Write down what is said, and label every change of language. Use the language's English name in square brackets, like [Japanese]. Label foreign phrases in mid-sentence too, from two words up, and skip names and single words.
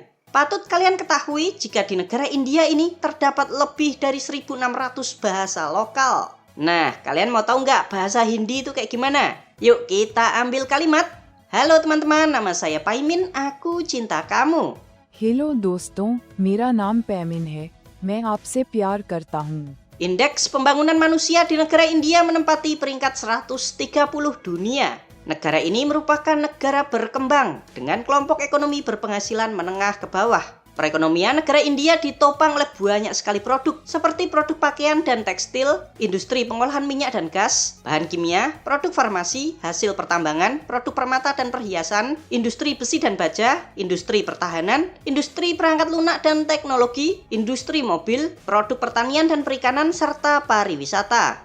[Indonesian] Patut kalian ketahui jika di negara India ini terdapat lebih dari 1.600 bahasa lokal. Nah, kalian mau tahu nggak bahasa Hindi itu kayak gimana? Yuk kita ambil kalimat. Halo teman-teman, nama saya Paimin, aku cinta kamu. [Hindi] Hello दोस्तों, मेरा नाम पैमिन है, मैं आपसे प्यार करता हूँ. [Indonesian] Indeks pembangunan manusia di negara India menempati peringkat 130 dunia. Negara ini merupakan negara berkembang dengan kelompok ekonomi berpenghasilan menengah ke bawah. Perekonomian negara India ditopang oleh banyak sekali produk seperti produk pakaian dan tekstil, industri pengolahan minyak dan gas, bahan kimia, produk farmasi, hasil pertambangan, produk permata dan perhiasan, industri besi dan baja, industri pertahanan, industri perangkat lunak dan teknologi, industri mobil, produk pertanian dan perikanan, serta pariwisata.